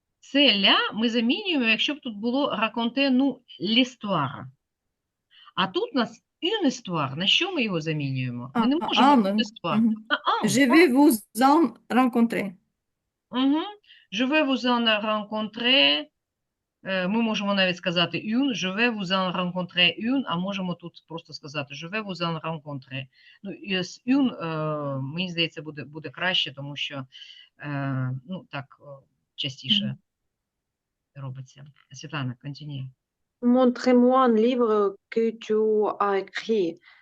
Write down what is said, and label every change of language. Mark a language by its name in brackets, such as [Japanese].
[Ukrainian] Це ля ми замінюємо, якщо б тут було [French] raconter nous l'histoire. [Ukrainian] А тут у нас [French] une histoire. [Ukrainian] На що ми його замінюємо? Ми не можемо [French] Un. une histoire. Mhm. [Ukrainian] На un. [French] Je vais vous en rencontrer. Je vais vous en rencontrer [Ukrainian] Ми можемо навіть сказати [French] une, je vais vous en rencontrer une, [Ukrainian] а можемо тут просто сказати [French] je vais vous en rencontrer. [Ukrainian] Ну, і з une, мені здається, буде краще, тому що, ну, так частіше робиться. Світлана, [French] continue. Montrez-moi un livre que tu as écrit.